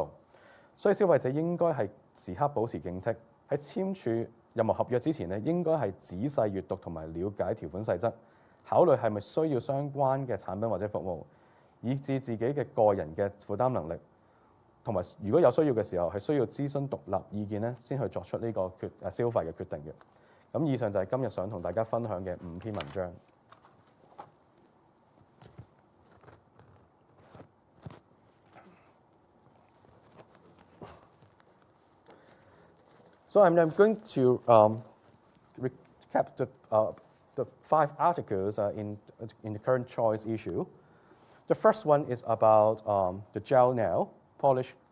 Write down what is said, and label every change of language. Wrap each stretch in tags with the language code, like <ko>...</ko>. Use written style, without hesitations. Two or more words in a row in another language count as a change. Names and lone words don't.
<yue>所以消費者應該係時刻保持警惕，喺簽署任何合約之前咧，應該係仔細閱讀同埋了解條款細則，考慮係咪需要相關嘅產品或者服務，以至自己嘅個人嘅負擔能力，同埋如果有需要嘅時候係需要諮詢獨立意見咧，先去作出呢個消費嘅決定嘅。咁以上就係今日想同大家分享嘅5篇文章。</yue> <en>So I'm going to recap the 5 articles in the current choice issue. The first one is about the gel nail polish.</en>